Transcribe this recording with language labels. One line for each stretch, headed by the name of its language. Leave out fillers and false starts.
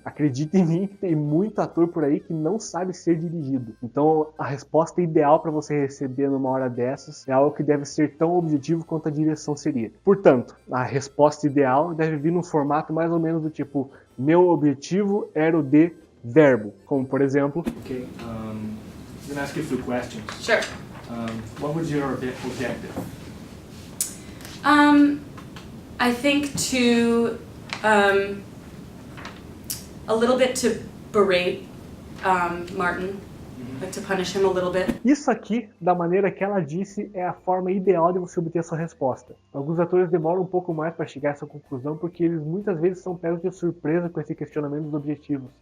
Portuguese: Acredite em mim que tem muito ator por aí que não sabe ser dirigido. Então a resposta ideal para você receber numa hora dessas é algo que deve ser tão objetivo quanto a direção seria. Portanto, a resposta ideal deve vir num formato mais ou menos do tipo: meu objetivo era o de verbo. Como por exemplo...
English: Okay, I'm going to ask you a few questions. Sure. What was your objective? I think to a little bit to berate Martin, like to punish him a little bit.
Portuguese: Isso aqui, da maneira que ela disse, é a forma ideal de você obter a sua resposta. Alguns atores demoram um pouco mais para chegar a essa conclusão porque eles muitas vezes são pegos de surpresa com esse questionamento dos objetivos.